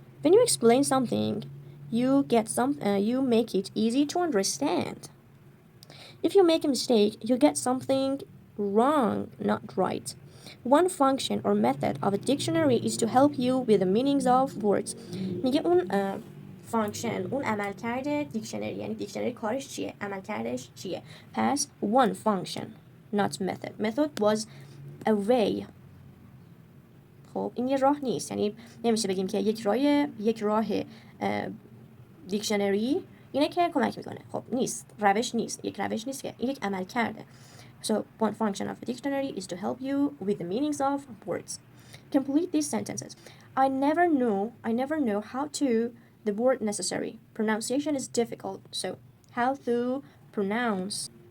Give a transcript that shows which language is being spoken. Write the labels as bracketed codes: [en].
[en] When you explain something, you make it easy to understand. If you make a mistake, you get something wrong, not right. One function or method of a dictionary is to help you with the meanings of words. [fa] میگه اون function، اون عملکرد دیکشنری، یعنی دیکشنری کارش چیه؟ عملکردش چیه؟ پس [en] one function, not method. Method was a way. [fa] خب این یه راه نیست، یعنی نمیشه بگیم که یک راه دیکشنری اینه که کمک میکنه. خب نیست، روش نیست، یک روش نیست که این یک عمل کرده. [en] So one function of a dictionary is to help you with the meanings of words. Complete these sentences. I never know how to the word necessary. Pronunciation is difficult, so how to pronounce.